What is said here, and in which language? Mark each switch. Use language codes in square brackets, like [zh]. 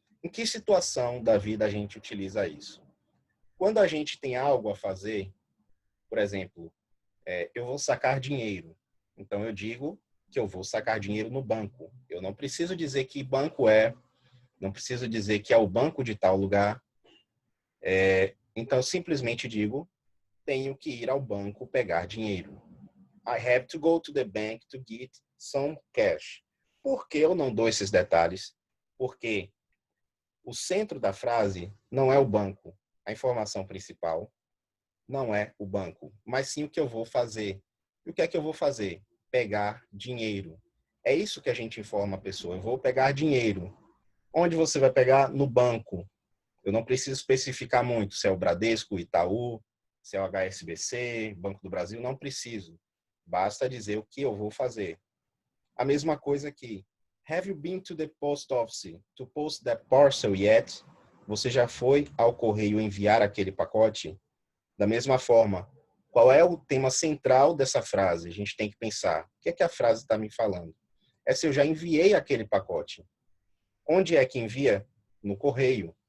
[pt] Em que situação da vida a gente utiliza isso? Quando a gente tem algo a fazer, por exemplo, eu vou sacar dinheiro. Então, eu digo que eu vou sacar dinheiro no banco. Eu não preciso dizer que banco é, não preciso dizer que é o banco de tal lugar. Então, eu simplesmente digo, tenho que ir ao banco pegar dinheiro. [en] I have to go to the bank to get some cash. [pt] Por que eu não dou esses detalhes? Porque o centro da frase não é o banco. A informação principal não é o banco, mas sim o que eu vou fazer. E o que é que eu vou fazer? Pegar dinheiro. É isso que a gente informa a pessoa. Eu vou pegar dinheiro. Onde você vai pegar? No banco. Eu não preciso especificar muito se é o Bradesco, o Itaú, se é o HSBC, Banco do Brasil. Não preciso. Basta dizer o que eu vou fazer. A mesma coisa aqui. [en] Have you been to the post office to post that parcel yet? [pt] Você já foi ao correio enviar aquele pacote? Da mesma forma, qual é o tema central dessa frase? A gente tem que pensar, o que é que a frase está me falando? É se eu já enviei aquele pacote. Onde é que envia? No correio.